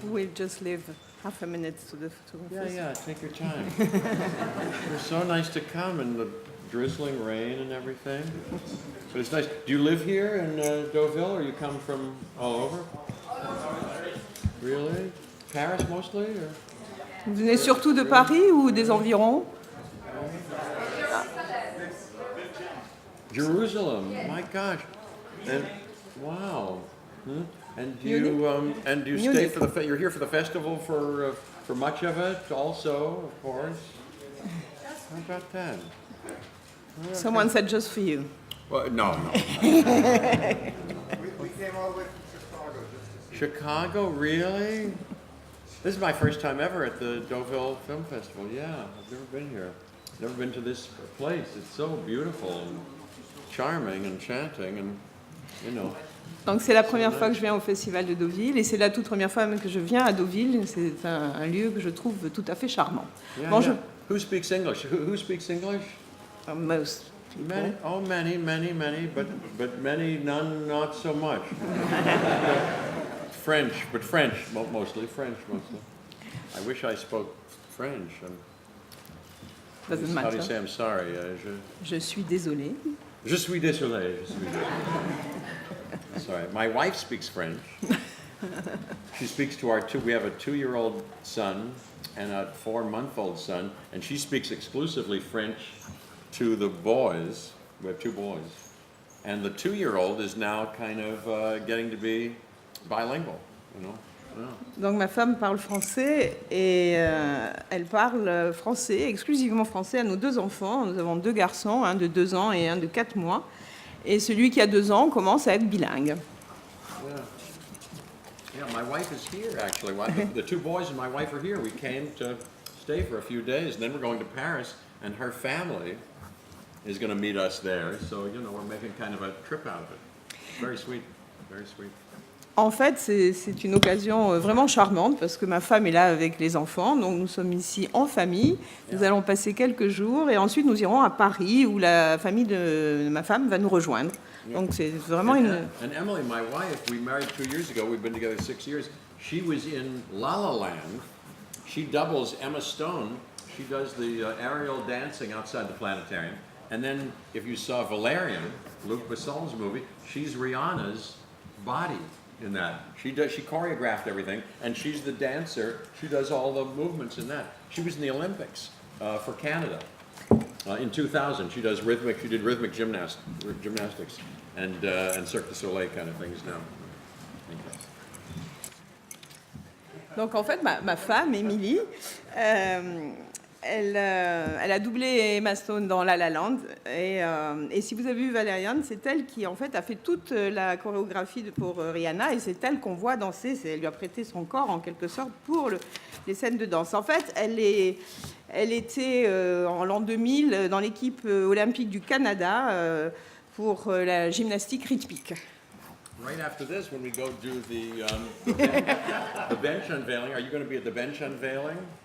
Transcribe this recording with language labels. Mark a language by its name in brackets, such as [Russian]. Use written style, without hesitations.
[English] We'll just leave half a minute to the photography. Yeah, take your time. You're so nice to come in the drizzling rain and everything. But it's nice. Do you live here in Deauville, or you come from all over? Really? Paris mostly? Or? [French] Vous venez surtout de Paris ou des environs? [English] Jerusalem. My gosh. And wow. And do you stay for the you're here for the festival for much of it also, of course. How about that? Okay. Someone said just for you. Well, no. We came all the way from Chicago. Chicago, really? This is my first time ever at the Deauville Film Festival. Yeah, I've never been here. Never been to this place. It's so beautiful and charming and enchanting and, you know. [French] Donc c'est la première fois que je viens au festival de Deauville et c'est la toute première fois même que je viens à Deauville. C'est un lieu que je trouve tout à fait charmant. [English] Yeah, [French] Bonjour. [English] yeah. Who speaks English? Who speaks English? Most people. Many, but many, none, not so much. French, mostly. I wish I spoke French. Doesn't How do you matter. say I'm sorry? [French] Je suis désolée. Je suis désolé. Sorry. [English] My wife speaks French. She speaks to we have a 2-year-old son and a 4-month-old son, and she speaks exclusively French to the boys. We have 2 boys. And the 2-year-old is now kind of getting to be bilingual, you know. Yeah. [French] Donc ma femme parle français et elle parle français, exclusivement français à nos 2 enfants. Nous avons 2 garçons, un de 2 ans et un de 4 mois. Et celui qui a 2 ans commence à être bilingue. [English] Yeah, my wife is here actually. The 2 boys and my wife are here. We came to stay for a few days, and then we're going to Paris, and her family is going to meet us there. So, you know, we're making kind of a trip out of it. Very sweet, very sweet. [French] En fait, c'est une occasion vraiment charmante parce que ma femme est là avec les enfants. Donc nous sommes ici en famille. Nous allons passer quelques jours et ensuite nous irons à Paris où la famille de ma femme va nous rejoindre. Donc c'est vraiment une... [English] And Emily, my wife, we married 2 years ago. We've been together 6 years. She was in La La Land. She doubles Emma Stone. She does the aerial dancing outside the planetarium. And then if you saw Valerian, Luc Besson's movie, she's Rihanna's body in that. She choreographed everything, and she's the dancer. She does all the movements in that. She was in the Olympics for Canada in 2000. She did rhythmic gymnastics and Cirque du Soleil kind of things now. Thank you. [French] Donc en fait, ma femme, Émilie, elle a doublé Emma Stone dans La La Land. Et si vous avez vu Valériane, c'est elle qui en fait a fait toute la chorégraphie pour Rihanna. Et c'est elle qu'on voit danser. Elle lui a prêté son corps en quelque sorte pour les scènes de danse. En fait, elle était en l'an 2000 dans l'équipe olympique du Canada pour la gymnastique rythmique. [English] Right after this, when we go do the bench unveiling, are you going to be at the bench unveiling?